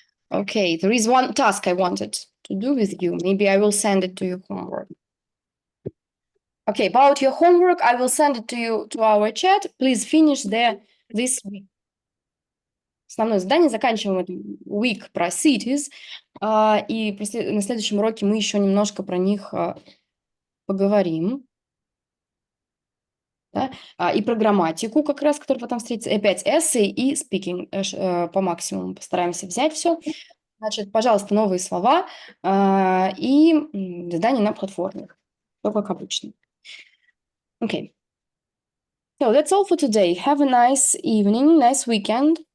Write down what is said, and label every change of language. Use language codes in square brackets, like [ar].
[en] Okay, there is one task I wanted to do with you. Maybe I will send it to your homework. Okay, about your homework, I will send it to you to our chat. Please finish this week. [ru] Основное задание, заканчиваем эту week про cities, и на следующем уроке мы еще немножко про них поговорим. Да? И про грамматику как раз, которая потом встретится, и опять essay и speaking по максимуму постараемся взять все. Значит, пожалуйста, новые слова и задания на платформе, все как обычно. [en] Okay. So that's all for today. Have a nice evening, nice weekend.